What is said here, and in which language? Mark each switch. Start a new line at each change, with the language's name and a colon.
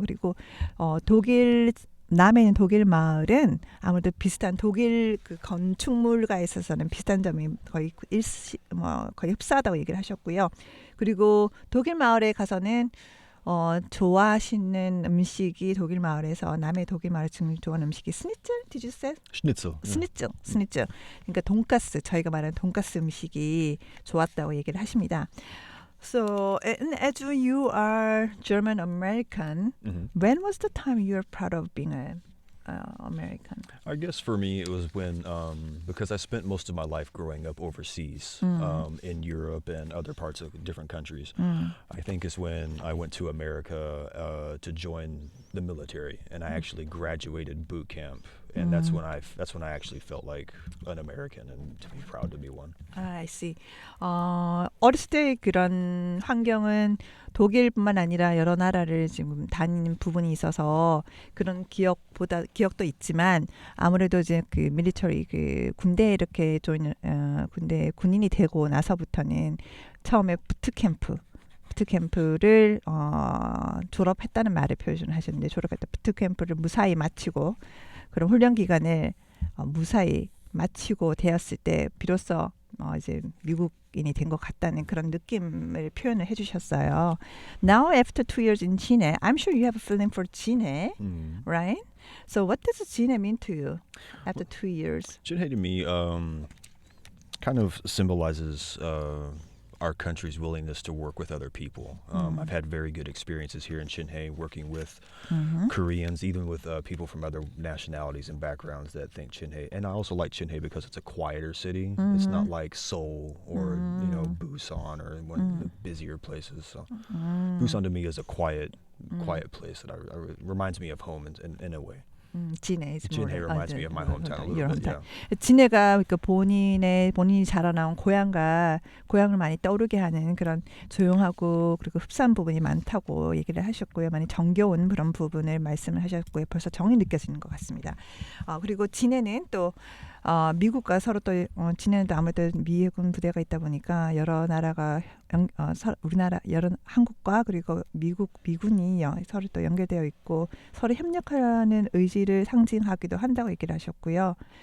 Korean: 그리고 독일 남해 있는 독일 마을은 아무래도 비슷한 독일 그 건축물과에 있어서는 비슷한 점이 거의 거의 흡사하다고 얘기를 하셨고요. 그리고 독일 마을에 가서는 좋아하시는 음식이 독일 마을에서 남해 독일 마을에 좋아하는 음식이 스니첼?
English: Did you say? 스니첼.
Korean: 그러니까 돈가스, 저희가 말하는 돈가스 음식이 좋았다고 얘기를 하십니다.
English: So, as you are German American, when was the time you were proud of being an American? I guess for me it was when because I spent most of my life growing up overseas in Europe and other parts of different countries. I think it's when I went to America to join the military, and I actually graduated boot camp, and that's when I actually felt like an American and to be proud to be one. I see.
Korean: 어렸을 때 그런 환경은 독일뿐만 아니라 여러 나라를 지금 다니는 부분이 있어서 그런 기억도 있지만 아무래도 이제 그 밀리터리 그 군대에 이렇게 군대 군인이 되고 나서부터는 처음에 부트캠프를 졸업했다는 말을 표현하셨는데 졸업할 때 부트캠프를 무사히 마치고 그런 훈련 기간을 무사히 마치고 되었을 때 비로소 이제 미국인이 된 것 같다는 그런 느낌을 표현을 해주셨어요.
English: Now after 2 years in 진해, I'm sure you have a feeling for 진해, right? So what does 진해 mean to you after 2 years? Jinhae to me kind of symbolizes our country's willingness to work with other people. I've had very good experiences here in Jinhae working with Koreans, even with people from other nationalities and backgrounds that think Jinhae. And I also like Jinhae because it's a quieter city. It's not like Seoul or Busan or one of the busier places. So Busan to me is a quiet place that reminds me of home in a way. 진해 is more. Jinhae reminds me of my hometown a little your bit. hometown. Yeah.
Korean: 진해가 그러니까 본인이 자라나온 고향을 많이 떠오르게 하는 그런 조용하고 그리고 흡사한 부분이 많다고 얘기를 하셨고요. 많이 정겨운 그런 부분을 말씀을 하셨고요. 벌써 정이 느껴지는 것 같습니다. 그리고 진해는 또 미국과 서로 또 진해는 또 아무래도 미군 부대가 있다 보니까 여러 나라가 우리나라 여러 한국과 그리고 미군이 서로 또 연결되어 있고 서로 협력하는 의지를 상징하기도 한다고 얘기를 하셨고요.